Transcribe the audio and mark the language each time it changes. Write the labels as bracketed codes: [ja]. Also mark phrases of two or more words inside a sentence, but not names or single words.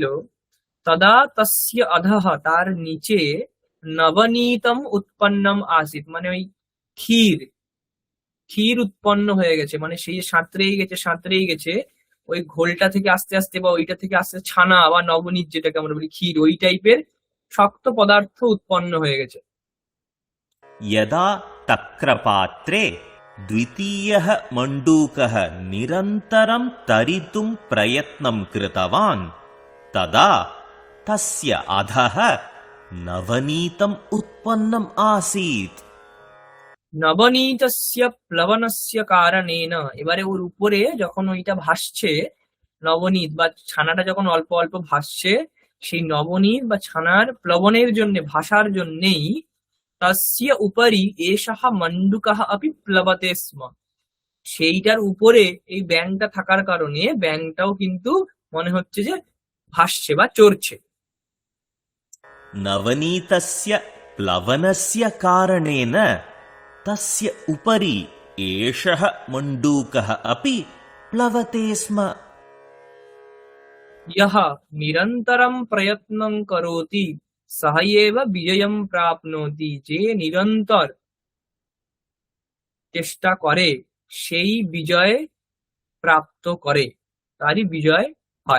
[sa] তদা তস্য অধঃ, [bn] তার নিচে [sa] নবনীতম উৎপন্নম আসিত, [bn] মানে ওই ক্ষীর উৎপন্ন হয়ে গেছে, মানে সেই সাঁতরেই গেছে ওই ঘোলটা থেকে আস্তে আস্তে, বা ওইটা থেকে আস্তে ছানা বা নবনীত, যেটাকে আমরা বলি ক্ষীর, ওই টাইপের শক্ত পদার্থ উৎপন্ন হয়ে গেছে। [sa] यदा तक्रपात्रे द्वितीयः मण्डूकः निरन्तरं तरितुं प्रयत्नं कृतवान् तदा तस्य अधः नवनीतम् उत्पन्नम् आसीत्। নবনীতস্য প্লবনস্য কারণেন, এবারে ওর উপরে যখন ওইটা ভাসছে, নবনীত বা ছানাটা যখন অল্প অল্প ভাসছে, সেই নবনীত বা ছানার প্লবনের জন্য, ভাসার জন্যেই তস্য উপরি এষः মণ্ডূকः अपि প্লবতে স্ম, সেইটার উপরে এই ব্যাঙটা থাকার কারণে ব্যাঙটাও কিন্তু মনে হচ্ছে যে ভাসছে বা চড়ছে। नवनीतस्य प्लवनस्य कारणेन तस्य उपरि एषः मण्डूकः अपि प्लवते स्म। यः निरन्तरं प्रयत्नं करोति सः एव विजयं प्राप्नोति, [bn] যে নিরন্তর চেষ্টা করে সেই বিজয় প্রাপ্ত করে, তারই বিজয় হয়।